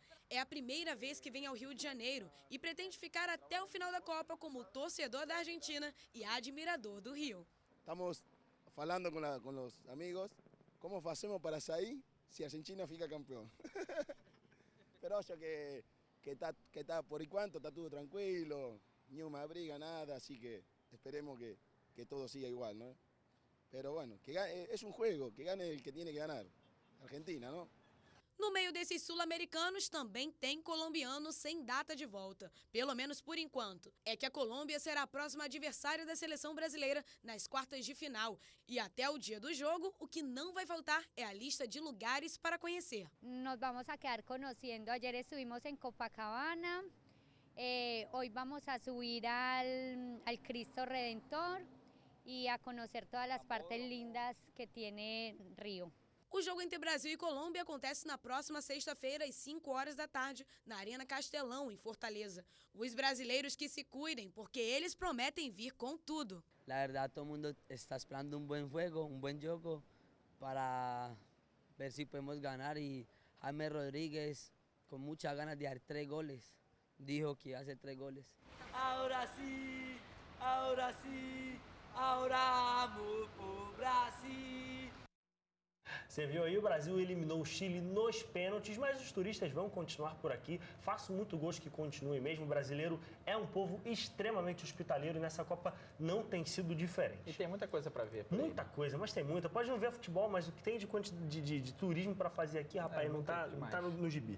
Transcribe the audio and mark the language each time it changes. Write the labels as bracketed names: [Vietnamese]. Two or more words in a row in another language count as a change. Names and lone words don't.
[Portuguese] É a primeira vez que vem ao Rio de Janeiro e pretende ficar até o final da Copa como torcedor da Argentina e admirador do Rio. Estamos falando com os amigos como fazemos para sair se a Argentina fica campeão. Pero acho que tá por enquanto está tudo tranquilo, nenhuma briga, [Spanish] nada, así que esperemos que todo siga igual, ¿no? Pero bueno, es un juego, que gane el que tiene que ganar, Argentina, ¿no? [Portuguese] No meio desses sul-americanos também tem colombianos sem data de volta, pelo menos por enquanto. É que a Colômbia será a próxima adversária da seleção brasileira nas quartas de final. E até o dia do jogo, o que não vai faltar é a lista de lugares para conhecer. [Spanish] Nos vamos a quedar conociendo. Ayer estuvimos en Copacabana, hoy vamos a subir al Cristo Redentor y a conocer todas las partes lindas que tiene Río. [Portuguese] O jogo entre Brasil e Colômbia acontece na próxima sexta-feira, às 5 horas da tarde, na Arena Castelão, em Fortaleza. Os brasileiros que se cuidem, porque eles prometem vir com tudo. [Spanish] La verdad, todo el mundo está esperando un buen juego, un buen juego, para ver si podemos ganar. Y James Rodríguez, con muchas ganas de dar 3 goles, dijo que iba a hacer 3 goles. Ahora sí, ahora sí, ahora vamos por Brasil. [Portuguese] Você viu aí, o Brasil eliminou o Chile nos pênaltis, mas os turistas vão continuar por aqui. Faço muito gosto que continue mesmo. O brasileiro é um povo extremamente hospitaleiro e nessa Copa não tem sido diferente. E tem muita coisa para ver. Muita coisa, mas tem muita. Pode não ver futebol, mas o que tem de turismo para fazer aqui, rapaz, não tá no gibi.